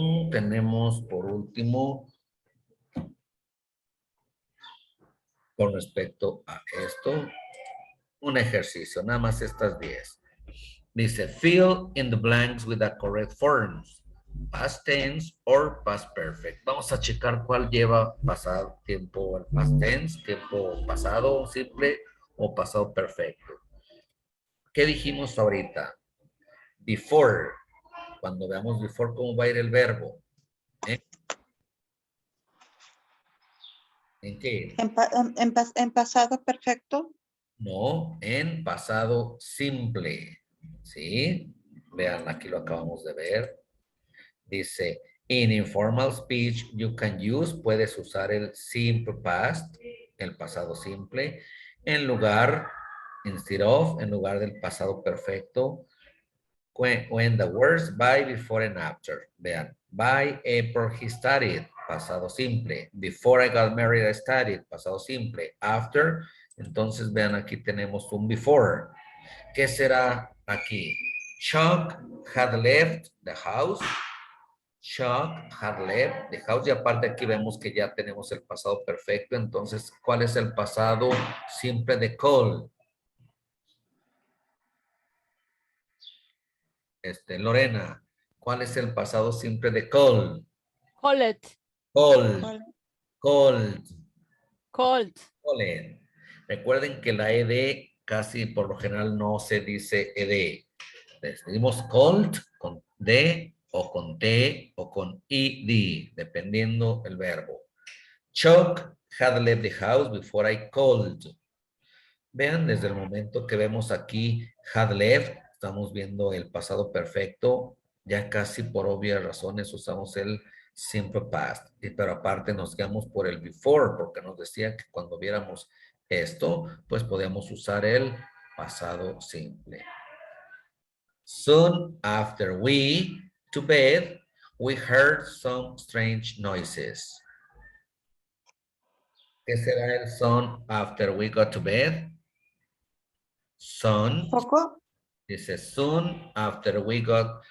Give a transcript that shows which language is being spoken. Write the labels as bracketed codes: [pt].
[es] Tenemos por último, con respecto a esto, un ejercicio, nada más estas 10. Dice, [en] fill in the blanks with the correct forms. Past tense or past perfect. [es] Vamos a checar cuál lleva pasado, tiempo past tense, tiempo pasado simple o pasado perfecto. ¿Qué dijimos ahorita? Before. Cuando veamos before, ¿cómo va a ir el verbo? ¿En qué? En pasado perfecto. No, en pasado simple. ¿Sí? Vean, aquí lo acabamos de ver. [en] Dice, in informal speech, you can use, [es] puedes usar el [en] simple past, [es] el pasado simple, en lugar, [en] instead of, [es] en lugar del pasado perfecto, [en] when the words by, before, and after. [es] Vean, [en] by April he studied, [es] pasado simple. [en] Before I got married, I studied, [es] pasado simple. After, entonces vean, aquí tenemos un before. ¿Qué será aquí? [en] Chuck had left the house. Chuck had left the house. [es] Y aparte aquí vemos que ya tenemos el pasado perfecto. Entonces, ¿cuál es el pasado simple de call? Lorena, ¿cuál es el pasado simple de call? [en] Called. Called. Called. Called. Called. [es] Recuerden que la ed casi por lo general no se dice ed. Decimos called con d o con t o con ed, dependiendo el verbo. [en] Chuck had left the house before I called. [es] Vean, desde el momento que vemos aquí had left, estamos viendo el pasado perfecto. Ya casi por obvias razones usamos el simple past. Pero aparte nos guiamos por el before, porque nos decía que cuando viéramos esto, pues podíamos usar el pasado simple. [en] Soon after we to bed, we heard some strange noises. [es] ¿Qué será el [en] soon after we got to bed? Soon. [es] Poco. Dice [en] soon after we got